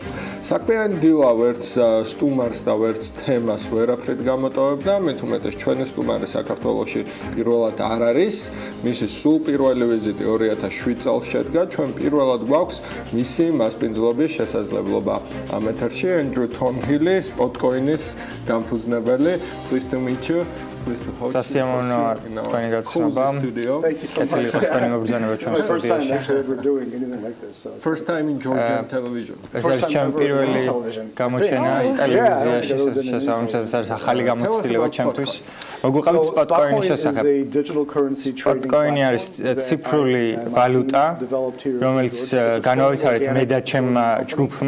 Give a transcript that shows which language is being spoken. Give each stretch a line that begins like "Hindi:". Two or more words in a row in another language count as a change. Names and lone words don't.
Georgian: საქმიანი დილა ვერც სტუმარს და ვერც თემას ვერაფრით გამოტოვებდა, მით უმეტეს ჩვენი სტუმარი საქართველოში პირველად არ არის, მისი სულ პირველი ვიზიტი 2007 წელს შედგა, ჩვენ პირველად გვაქვს მისი მასპინძლობის შესაძლებლობა. ამ ეთერში ენდრუ თორნჰილი, Spotcoin-ის დამფუძნებელი.
English: Pleased to meet you.
Georgian: სასიამოვნოა თქვენი გაცნობა. კეთილი იყოს თქვენი მობრძანება ჩვენ სტუდიაში.
English: First time in Georgian television.
Georgian: ეს არის ჩემი პირველი გამოჩენა ტელევიზიაში, შესაბამისად არის ახალი გამოცდილება ჩემთვის. მოგუყავთ Spotcoin-ის შესახებ. Spotcoin-ი არის ციფრული ვალუტა, რომელიც განავითარეთ მე და ჩემმა ჯგუფმა.